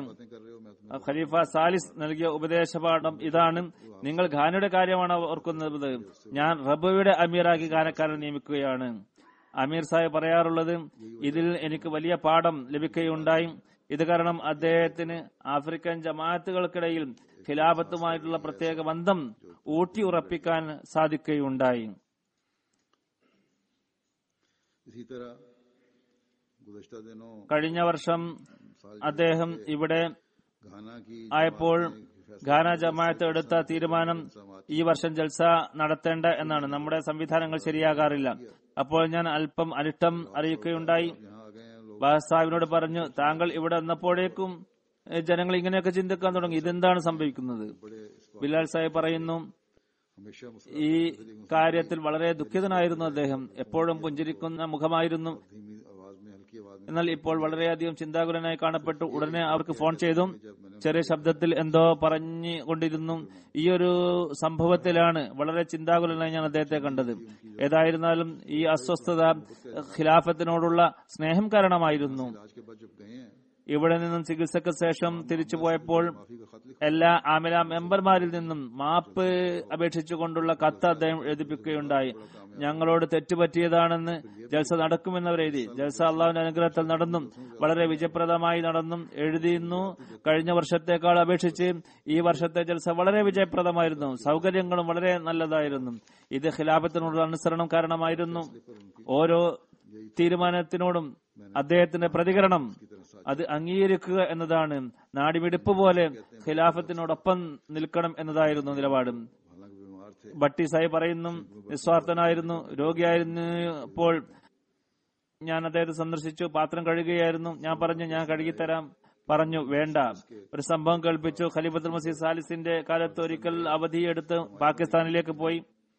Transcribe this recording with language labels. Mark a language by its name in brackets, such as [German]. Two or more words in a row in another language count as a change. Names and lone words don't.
[Malayalam] ഖലീഫ സാലിസ് നൽകിയ ഉപദേശപാഠം ഇതാണ്, നിങ്ങൾ ഖാനയുടെ കാര്യമാണ് ഓർക്കുന്നത്, ഞാൻ റബയുടെ അമീറാക്കി ഖാനക്കാരനെ നിയമിക്കുകയാണ്. അമീർ സാഹിബ് പറയാറുള്ളത്, ഇതിൽ എനിക്ക് വലിയ പാഠം ലഭിക്കുകയുണ്ടായി. ഇത് കാരണം അദ്ദേഹത്തിന് ആഫ്രിക്കൻ ജമാഅത്തുകൾക്കിടയിൽ ഖിലാഫത്തുമായിട്ടുള്ള പ്രത്യേക ബന്ധം ഊട്ടി ഉറപ്പിക്കാൻ സാധിക്കുകയുണ്ടായി. [Hindi] इसी तरह गुज़श्ता दिनों [Malayalam] കഴിഞ്ഞ വർഷം അദ്ദേഹം ഇവിടെ [Hindi] घाना की [Malayalam] ആയപ്പോൾ ഘാന ജമാഅത്ത് എടുത്ത തീരുമാനം ഈ വർഷം ജൽസ നടത്തേണ്ട എന്നാണ്. നമ്മുടെ സംവിധാനങ്ങൾ ശരിയാകാറില്ല. അപ്പോൾ ഞാൻ അല്പം അനിഷ്ടം അറിയിക്കുകയുണ്ടായി. [Hindi] यहाँ आ गए हैं लोग, [Malayalam] ബാസാഹിബിനോട് പറഞ്ഞു, താങ്കൾ ഇവിടെ വന്നപ്പോഴേക്കും ജനങ്ങൾ ഇങ്ങനെയൊക്കെ ചിന്തിക്കാൻ തുടങ്ങി, ഇതെന്താണ് സംഭവിക്കുന്നത്? [Hindi] बड़े [Malayalam] ബിലാൽ സാഹിബ് പറയുന്നു, [Hindi] हमेशा [Malayalam] ഈ കാര്യത്തിൽ വളരെ ദുഃഖിതനായിരുന്നു അദ്ദേഹം. എപ്പോഴും പുഞ്ചിരിക്കുന്ന മുഖമായിരുന്നു. [Hindi] धीमी आवाज में, हल्की आवाज में [Malayalam] എന്നാൽ ഇപ്പോൾ വളരെയധികം ചിന്താകുലനായി കാണപ്പെട്ടു. ഉടനെ അവർക്ക് ഫോൺ ചെയ്തു. ചെറിയ ശബ്ദത്തിൽ എന്തോ പറഞ്ഞുകൊണ്ടിരുന്നു. ഈ ഒരു സംഭവത്തിലാണ് വളരെ ചിന്താകുലനായി ഞാൻ അദ്ദേഹത്തെ കണ്ടത്. ഏതായിരുന്നാലും ഈ അസ്വസ്ഥത ഖിലാഫത്തിനോടുള്ള സ്നേഹം കാരണമായിരുന്നു. [Hindi] इलाज के बाद जब गए हैं [Malayalam] ഇവിടെ നിന്നും ചികിത്സക്ക് ശേഷം തിരിച്ചു പോയപ്പോൾ [Hindi] माफी का खत लिखा, [Malayalam] എല്ലാ ആമില മെമ്പർമാരിൽ നിന്നും മാപ്പ് അപേക്ഷിച്ചുകൊണ്ടുള്ള കത്ത് അദ്ദേഹം എഴുതിപ്പിക്കുകയുണ്ടായി. ഞങ്ങളോട് തെറ്റുപറ്റിയതാണെന്ന് ജൽസ നടക്കുമെന്നവരെഴുതി. ജൽസ അള്ളാഹുവിന്റെ അനുഗ്രഹത്തിൽ നടന്നും വളരെ വിജയപ്രദമായി നടന്നും എഴുതിയിരുന്നു. കഴിഞ്ഞ വർഷത്തേക്കാൾ അപേക്ഷിച്ച് ഈ വർഷത്തെ ജൽസ വളരെ വിജയപ്രദമായിരുന്നു. സൗകര്യങ്ങളും വളരെ നല്ലതായിരുന്നു. ഇത് ഖിലാഫത്തിനോടുള്ള അനുസരണം കാരണമായിരുന്നു. ഓരോ തീരുമാനത്തിനോടും അദ്ദേഹത്തിന്റെ പ്രതികരണം അത് അംഗീകരിക്കുക എന്നതാണ്. നാടിമിടിപ്പ് പോലെ ഖിലാഫത്തിനോടൊപ്പം നിൽക്കണം എന്നതായിരുന്നു നിലപാട്. [Hindi] हालांकि बीमार थे, [Malayalam] ഭട്ടി സാഹിബ് പറയുന്നു, നിസ്വാർത്ഥനായിരുന്നു, രോഗിയായിരുന്നപ്പോൾ ഞാൻ അദ്ദേഹത്തെ സന്ദർശിച്ചു. പാത്രം കഴുകുകയായിരുന്നു. ഞാൻ പറഞ്ഞു, ഞാൻ കഴുകിത്തരാം. പറഞ്ഞു, വേണ്ട. ഒരു സംഭവം കേൾപ്പിച്ചു. ഖലീഫത്തുൽ മസീഹ് സാലിസിന്റെ കാലത്ത് ഒരിക്കൽ അവധിയെടുത്ത് പാകിസ്ഥാനിലേക്ക് പോയി.